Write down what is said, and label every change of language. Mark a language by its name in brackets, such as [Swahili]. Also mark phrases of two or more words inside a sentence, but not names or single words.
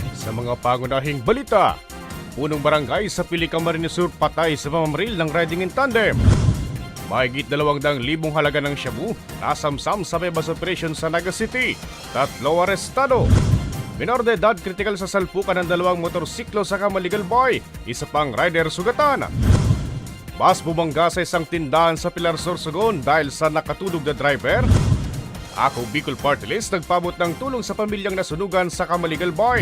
[Filipino] sa mga pangunahing balita. Punong barangay sa Pili, Camarines Sur patay sa pamamaril ng [English] riding in tandem. [Filipino] Mahigit 200,000 halaga ng shabu nasamsam sa bebas operation sa Naga City. 3 arestado. Minor de edad kritikal sa salpukan ng 2 motorsiklo sa Camaligal Boy. Isa pang rider sugatan. Bus bumangga sa isang tindahan sa Pilar, Sorsogon dahil sa nakatulog na driver. Ako Bicol Party List nagpabot ng tulong sa pamilyang nasunugan sa Camaligal Boy.